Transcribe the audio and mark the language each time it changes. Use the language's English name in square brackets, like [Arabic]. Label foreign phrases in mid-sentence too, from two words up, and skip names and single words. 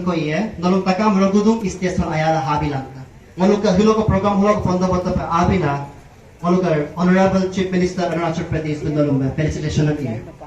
[Adi] ko iye nalung takam ragudung station ayala habilangka ngalung ka hilo ka program holo ka ponda bata pa abina ngalung ka [English] Honorable Chief Minister [Adi] Arunachal Pradesh nalung felicitation iye.